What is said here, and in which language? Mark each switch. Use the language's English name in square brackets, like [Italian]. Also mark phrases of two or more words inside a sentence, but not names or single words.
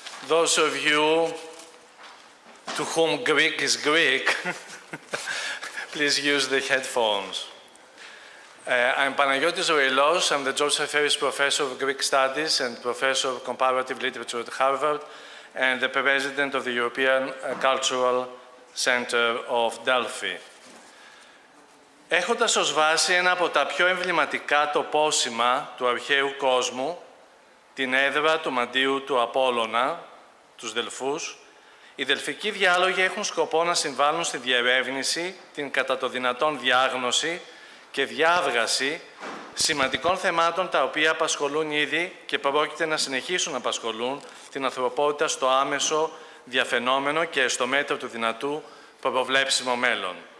[English] those of you to whom Greek is Greek, please use the headphones. I'm Panagiotis Oilos. I'm the Joseph Ferris Professor of Greek Studies and Professor of Comparative Literature at Harvard and the President of the European Cultural Center of Delphi. [Greek] Έχοντας ως βάση ένα από τα πιο εμβληματικά τοπόσημα του αρχαίου κόσμου, την έδρα του μαντίου του Απόλλωνα, τους Δελφούς, οι δελφικοί διάλογοι έχουν σκοπό να συμβάλλουν στη διερεύνηση, την κατά το δυνατόν διάγνωση και διάβγαση σημαντικών θεμάτων τα οποία απασχολούν ήδη και πρόκειται να συνεχίσουν να απασχολούν την ανθρωπότητα στο άμεσο διαφαινόμενο και στο μέτρο του δυνατού προβλέψιμο μέλλον.